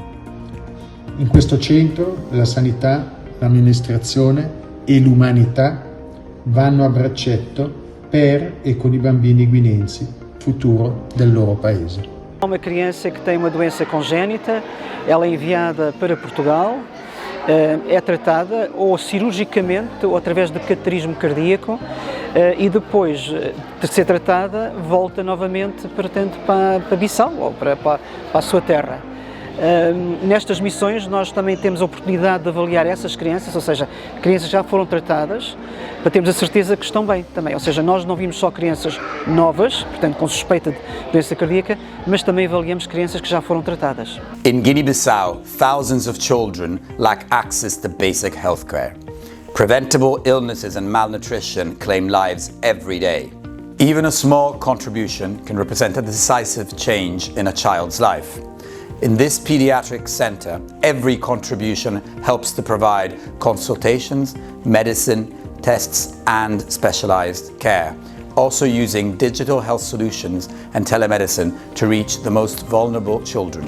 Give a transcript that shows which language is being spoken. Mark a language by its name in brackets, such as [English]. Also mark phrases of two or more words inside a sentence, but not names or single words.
[Italian] In questo centro la sanità, l'amministrazione e l'umanità vanno a braccetto per e con i bambini guinensi, futuro del loro paese. [Portuguese] Uma criança que tem uma doença congénita, ela é enviada para Portugal, é tratada ou cirurgicamente ou através de cateterismo cardíaco e depois de ser tratada volta novamente, portanto, para Bissau ou para a sua terra. Nestas missões nós também temos a oportunidade de avaliar essas crianças, ou seja, crianças que já foram tratadas, para termos a certeza que estão bem também. Ou seja, nós não vimos só crianças novas, portanto com suspeita de doença cardíaca, mas também avaliamos crianças que já foram tratadas. [English] In Guinea-Bissau, thousands of children lack access to basic health care. Preventable illnesses and malnutrition claim lives every day. Even a small contribution can represent a decisive change in a child's life. In this pediatric center, every contribution helps to provide consultations, medicine, tests and specialized care, also using digital health solutions and telemedicine to reach the most vulnerable children.